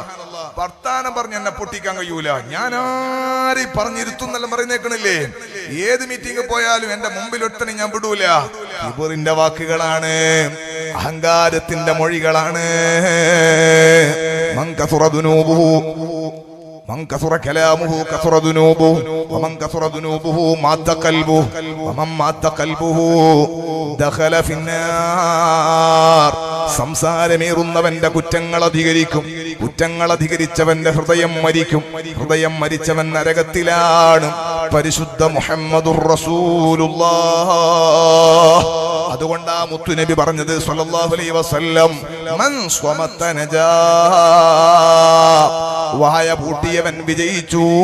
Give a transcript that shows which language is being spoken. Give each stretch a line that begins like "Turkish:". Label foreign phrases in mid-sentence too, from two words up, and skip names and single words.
Malayalam: വർത്താനം പറഞ്ഞ് എന്നെ പൊട്ടിക്കാൻ കഴിയൂല. ഞാൻ ആരെയും പറഞ്ഞിരുത്തുന്നെല്ലാം പറയുന്നേക്കണില്ലേ? ഏത് മീറ്റിംഗ് പോയാലും എന്റെ മുമ്പിൽ ഒറ്റനെ ഞാൻ വിടൂല. കിബറിന്റെ വാക്കുകളാണ്, അഹങ്കാരത്തിന്റെ മൊഴികളാണ്.
Arabic: من كثرت ذنوبه من كثر كلامه كثر ذنوبه ومن كثر ذنوبه مات قلبه ومن مات قلبه دخل في النار.
Malayalam: സംസാരമേറുന്നവന്റെ കുറ്റങ്ങൾ അധികരിക്കും, കുറ്റങ്ങൾ അധികരിച്ചവന്റെ ഹൃദയം മരിക്കും, ഹൃദയം മരിച്ചവൻ നരകത്തിലാണ്. പരിശുദ്ധ
Arabic: محمد رسول الله
Malayalam: അതുകൊണ്ടാ മുത്തുനബി പറഞ്ഞത്
Arabic: صلى الله عليه وسلم، من صمت نجا,
Malayalam: വായ പൂട്ടിയവൻ വിജയിച്ചു.